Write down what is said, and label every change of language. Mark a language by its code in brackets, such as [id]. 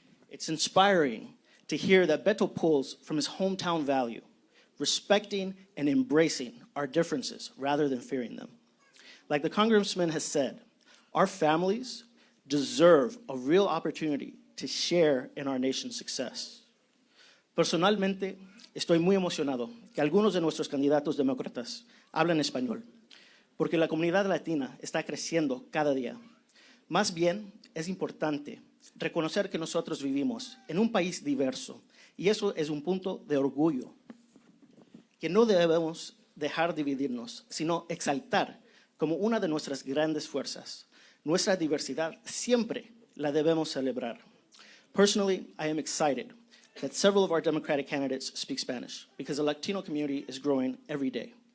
[en] It's inspiring to hear that Beto pulls from his hometown value, respecting and embracing our differences rather than fearing them. Like the congressman has said, our families deserve a real opportunity to share in our nation's success. [es] Personalmente, estoy muy emocionado que algunos de nuestros candidatos demócratas hablen español, porque la comunidad latina está creciendo cada día. Más bien, es importante reconocer que nosotros vivimos en un país diverso, y eso es un punto de orgullo, que no debemos dejar dividirnos, sino exaltar como una de nuestras grandes fuerzas. Nuestra diversidad siempre la debemos celebrar. [en] Personally, I am excited that several of our Democratic candidates speak Spanish, because the Latino community is growing every day.